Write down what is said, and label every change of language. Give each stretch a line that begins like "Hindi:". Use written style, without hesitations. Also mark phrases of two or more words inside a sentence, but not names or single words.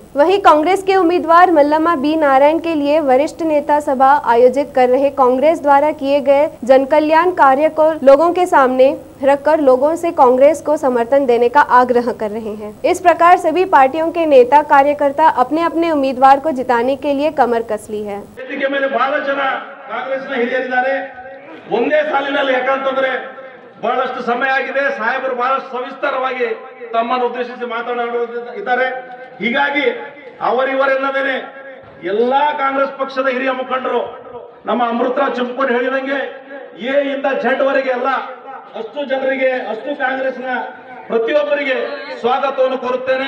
Hindi: वहीं कांग्रेस के उम्मीदवार मल्लम्मा बी नारायण के लिए वरिष्ठ नेता सभा आयोजित कर रहे कांग्रेस द्वारा किए गए जन कल्याण कार्य को लोगों के सामने रखकर लोगों से कांग्रेस को समर्थन देने का आग्रह कर रहे हैं। इस प्रकार सभी पार्टियों के नेता कार्यकर्ता अपने अपने उम्मीदवार को जिताने के लिए कमर कस ली है।
Kannada: ಬಹಳ ಜನ ಕಾಂಗ್ರೆಸ್ನ ಹಿರಿಯರಿದ್ದಾರೆ। ಒಂದೇ ಸಾಲಿನಲ್ಲಿ ಯಾಕಂತಂದ್ರೆ ಬಹಳಷ್ಟು ಸಮಯ ಆಗಿದೆ, ಸಾಹೇಬರು ಬಹಳಷ್ಟು ಸವಿಸ್ತಾರವಾಗಿ ತಮ್ಮನ್ನು ಉದ್ದೇಶಿಸಿ ಮಾತನಾಡುತ್ತಿದ್ದಾರೆ। ಹೀಗಾಗಿ ಅವರಿವರೆನ್ನದೇನೆ ಎಲ್ಲಾ ಕಾಂಗ್ರೆಸ್ ಪಕ್ಷದ ಹಿರಿಯ ಮುಖಂಡರು ನಮ್ಮ ಅಮೃತರಾವ್ ಚಿಂಪೋಡಿ ಹೇಳಿದಂಗೆ ಎ ಇಂದ ಝೆಡ್ ವರೆಗೆ ಎಲ್ಲ ಅಷ್ಟು ಜನರಿಗೆ, ಅಷ್ಟು ಕಾಂಗ್ರೆಸ್ನ ಪ್ರತಿಯೊಬ್ಬರಿಗೆ ಸ್ವಾಗತವನ್ನು ಕೋರುತ್ತೇನೆ।